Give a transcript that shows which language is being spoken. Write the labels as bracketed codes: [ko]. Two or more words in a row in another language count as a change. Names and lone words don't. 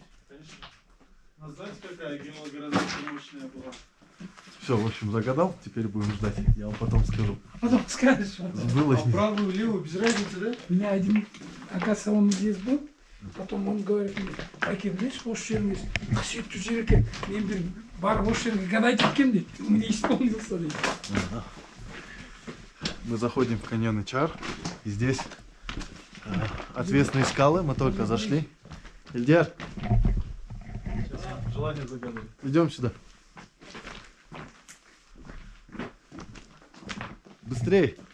[ru] Конечно. Но знаете, какая геологоразведка мощная была? Все, в общем, загадал, теперь будем ждать. Я вам потом скажу. Потом скажешь. Сбылось. А правую, левую, без разницы, да? У меня один, оказывается, он здесь был. Потом он говорит мне, Байке, знаешь, [kk] осы жеріңіз қасиетті жер екен. Мен бір барып осы жерге гадать еткем дейді. [ru] Мне исполнился дейді. Ага. Мы заходим в каньон Ичар. И здесь отвесные скалы. Мы только зашли. Ильдер, Сейчас желание загадывать. идем сюда. Быстрей.